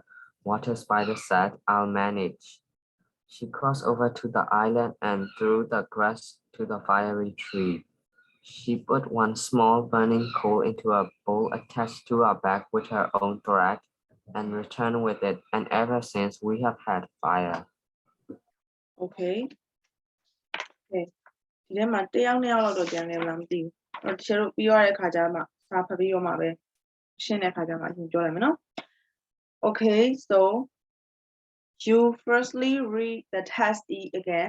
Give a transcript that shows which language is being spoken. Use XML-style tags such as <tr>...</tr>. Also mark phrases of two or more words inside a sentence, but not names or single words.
<en>Water Spider said, I'll manage. She crossed over to the island and threw the grass to the fiery tree. She put one small burning coal into a bowl attached to her back with her own thread and returned with it, and ever since we have had fire. Okay. Okay.</en> <my>ဒီထဲမှာတစ်ယောက်နှစ်ယောက်လောက်တော့ကျန်နေမလားမသိဘူး။တချို့ပြီးသွားတဲ့ခါကျမှစာဖတ်ပြီးတော့မှပဲရှင်းတဲ့ခါကျမှအရင်ပြောရမယ်နော်။</my> <en>Okay, so you firstly read the test E again.</en>